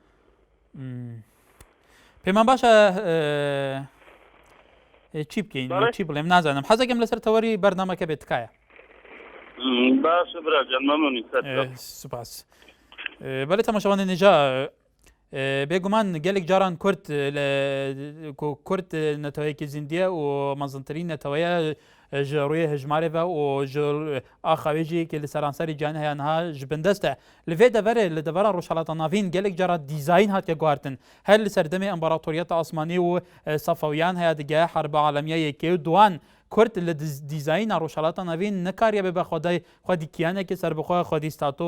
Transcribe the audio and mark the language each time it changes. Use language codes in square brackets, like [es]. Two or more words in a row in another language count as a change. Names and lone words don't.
[ckb] پێمان باشە چی بکەین چی بڵێم نازانم حەزەکەم لەسەر تەوەری بەرنامەکە بێت تکایە باشە براجان مەمنونی سوپاس بەڵێ تەماشاوانە نێجا بێگومان [ku] gelek caran Kurd netewekî zindiye û mezintirîn neteweye ji rûyê hejmarê ve û ji axavê jî li seranserî canî heye niha ji bin dest e. Li vê deverê li devera Rojhilatê Navîn gelek cara dîzayn hatiye guhartin her li ser demê İmparatoriyeta Osmanî û Safewiyan heye dige Herba Alemiya yekê û duan Kurd li dîzayna Rojhilatê Navîn nikariye bibe xwedî kiyanekê serbixwe xwedî stato